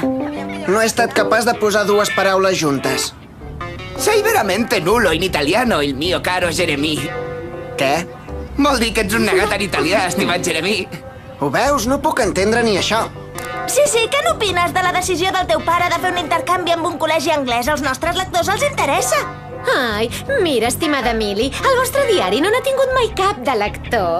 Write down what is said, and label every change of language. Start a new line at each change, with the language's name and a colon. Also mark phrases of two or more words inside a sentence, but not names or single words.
Catalan: No he estat capaç de posar dues paraules juntes.
Italian: Sei veramente nulo in italiano, il mio caro Jeremy.
Catalan: Què? Vol dir que ets un negat en italià, estimat Jeremy. Ho veus? No puc entendre ni això. Sí, què n'opines de la decisió del teu pare de fer un intercanvi amb un col·legi anglès? Als nostres lectors els interessa. Ai, mira, estimada Milly, el vostre diari no n'ha tingut mai cap de lector.